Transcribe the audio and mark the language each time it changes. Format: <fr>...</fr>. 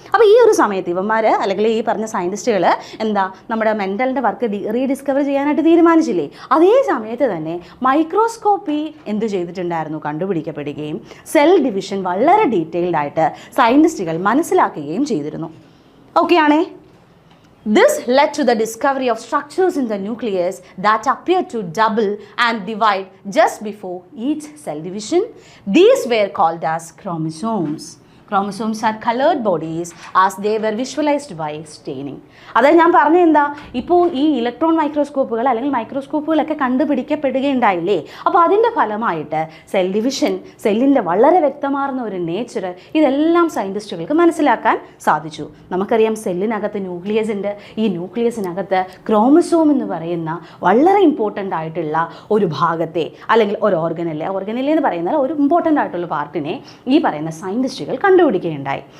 <ml>അപ്പോൾ ഈ ഒരു സമയത്ത് ഇവന്മാർ അല്ലെങ്കിൽ ഈ പറഞ്ഞ സയൻറ്റിസ്റ്റുകൾ നമ്മുടെ മെൻ്റലിൻ്റെ വർക്ക് റീഡിസ്കവർ ചെയ്യാനായിട്ട് തീരുമാനിച്ചില്ലേ. അതേ സമയത്ത് തന്നെ മൈക്രോസ്കോപ്പി എന്ത് ചെയ്തിട്ടുണ്ടായിരുന്നു, കണ്ടുപിടിക്കപ്പെടുകയും സെൽ ഡിവിഷൻ വളരെ ഡീറ്റെയിൽഡ് ആയിട്ട് സയൻറ്റിസ്റ്റുകൾ മനസ്സിലാക്കുകയും ചെയ്തിരുന്നു. ഓക്കെ ആണേ.</ml> <en>This led to the discovery of structures in the nucleus that appear to double and divide just before each cell division. These were called as chromosomes. Chromosomes are colored bodies as they were visualized by staining.</en> <ml>അതായത് ഞാൻ പറഞ്ഞ എന്താ, ഇപ്പോൾ ഈ electron മൈക്രോസ്കോപ്പുകൾ അല്ലെങ്കിൽ മൈക്രോസ്കോപ്പുകളൊക്കെ കണ്ടുപിടിക്കപ്പെടുകയുണ്ടായില്ലേ. അപ്പോൾ അതിൻ്റെ ഫലമായിട്ട് സെൽ ഡിവിഷൻ, സെല്ലിൻ്റെ വളരെ വ്യക്തമാർന്ന ഒരു നേച്ചർ, ഇതെല്ലാം സയൻറ്റിസ്റ്റുകൾക്ക് മനസ്സിലാക്കാൻ സാധിച്ചു. നമുക്കറിയാം സെല്ലിനകത്ത് ന്യൂക്ലിയസ് ഉണ്ട്. ഈ ന്യൂക്ലിയസിനകത്ത് ക്രോമസോം എന്ന് പറയുന്ന വളരെ ഇമ്പോർട്ടൻ്റ് ആയിട്ടുള്ള ഒരു ഭാഗത്തെ അല്ലെങ്കിൽ ഒരു ഓർഗനല്ലേ എന്ന് പറയുന്നത് ഒരു ഇമ്പോർട്ടൻ്റ് ആയിട്ടുള്ള പാർട്ടിനെ ഈ പറയുന്ന സയൻറ്റിസ്റ്റുകൾ കണ്ടുപിടിക്കുകയുണ്ടായി.</ml>